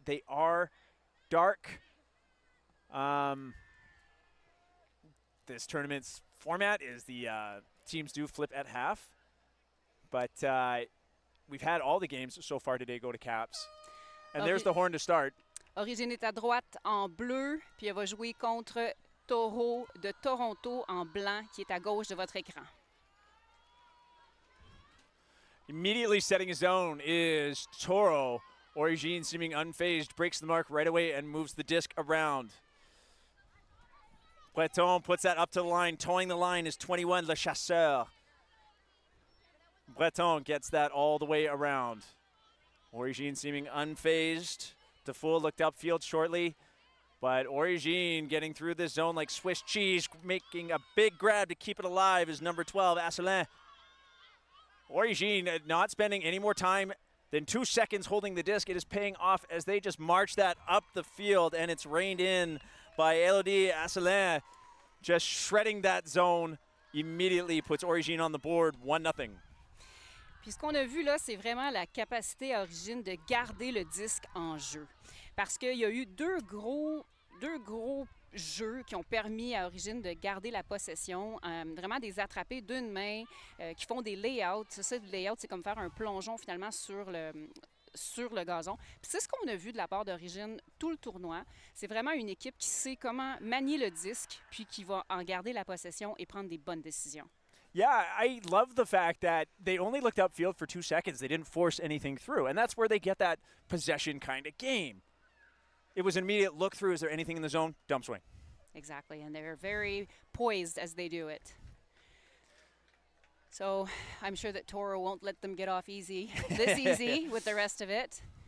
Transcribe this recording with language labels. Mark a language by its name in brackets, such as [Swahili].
[English] They are dark. This tournament's format is the teams do flip at half. But we've had all the games so far today go to Caps. And there's the horn to start. [French] Origine est à droite en bleu, puis elle va jouer contre TORO de Toronto en blanc qui est à gauche de votre écran. [English] Immediately setting his zone is TORO. Origine seeming unfazed, breaks the mark right away and moves the disc around. Breton puts that up to the line. Towing the line is 21, Le Chasseur. Breton gets that all the way around. Origine seeming unfazed. Defoe looked upfield shortly, but Origine getting through this zone like Swiss cheese, making a big grab to keep it alive is number 12, Asselin. Origine not spending any more time than 2 seconds holding the disc. It is paying off as they just march that up the field, and it's reined in by Elodie Asselin, just shredding that zone. Immediately puts Origine on the board, 1-0. [French] Puis ce qu'on a vu là, c'est vraiment la capacité à Origine de garder le disque en jeu. Parce qu'il y a eu deux gros jeux qui ont permis à Origine de garder la possession, vraiment des attrapés d'une main, qui font des layouts. Ça, le layout, c'est comme faire un plongeon finalement sur le gazon. Puis c'est ce qu'on a vu de la part d'Origine tout le tournoi. C'est vraiment une équipe qui sait comment manier le disque, puis qui va en garder la possession et prendre des bonnes décisions. [English] Yeah, I love the fact that they only looked upfield for 2 seconds. They didn't force anything through, and that's where they get that possession kind of game. It was an immediate look through. Is there anything in the zone? Dump swing. Exactly, and they're very poised as they do it. So I'm sure that TORO won't let them get off easy with the rest of it.